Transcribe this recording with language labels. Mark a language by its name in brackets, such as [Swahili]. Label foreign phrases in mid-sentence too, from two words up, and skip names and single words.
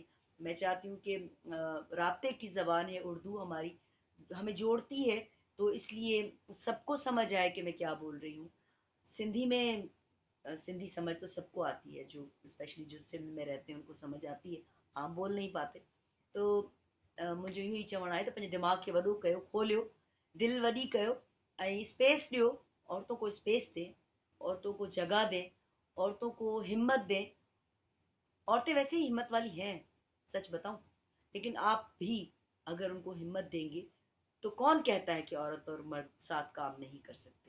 [Urdu] میں چاہتی ہوں کہ رابطے کی زبان ہے اردو، ہماری ہمیں جوڑتی ہے. تو اس لیے سب کو سمجھ آئے کہ میں کیا بول رہی ہوں. سندھی میں سندھی سمجھ تو سب کو آتی ہے، جو اسپیشلی جو سندھ میں رہتے ہیں ان کو سمجھ آتی ہے. ہم بول نہیں پاتے. [Sindhi] تو मुंहिंजो इहो ई चवणु आहे त पंहिंजे दिमाग़ खे वॾो कयो، खोलियो दिलि वॾी कयो ऐं स्पेस ॾियो. [Urdu] عورتوں کو اسپیس دے، عورتوں کو جگہ دے، عورتوں کو ہمت دے. عورتیں ویسے ہی ہمت والی ہیں سچ بتاؤں. لیکن آپ بھی اگر ان کو ہمت دیں گے تو کون کہتا ہے کہ عورت اور مرد ساتھ کام نہیں کر سکتے.